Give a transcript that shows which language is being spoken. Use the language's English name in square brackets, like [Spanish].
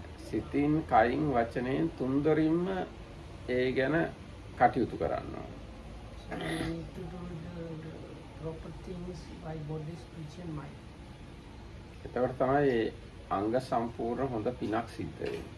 [Sinhala] සිතින් කයින් වචනයෙන් තුන්දොරින්ම ඒ ගැන කටයුතු කරන්න ඕනේ. [English] So you need to do the proper things by body, speech and mind. [Sinhala] එතකොට තමයි අංග සම්පූර්ණ හොඳ පිනක් සිද්ධ වෙන්නේ.